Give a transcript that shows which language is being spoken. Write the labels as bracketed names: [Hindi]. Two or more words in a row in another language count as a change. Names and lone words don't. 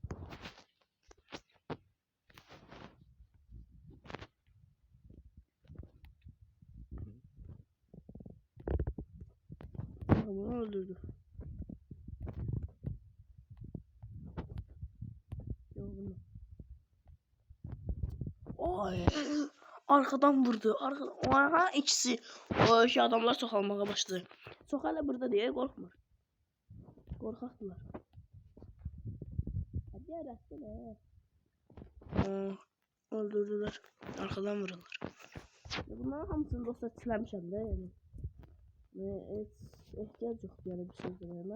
[Azerbaijani] Bunu öldürdü. Ay. [Turkish] Arkadan vurdu. Aha ikisi. [Azerbaijani] O şey adamlar çoxalmağa başladı. Çox hələ burada deyə qorxmur. Qorxaqdılar. Hadi rəsələ. [Turkish] Öldürdülər. Arkadan vururlar. [Azerbaijani] Bunların hamısını dostlar çiləmişəm də yəni. Heç ehtiyac yoxdur yəni bir şey deməyimə.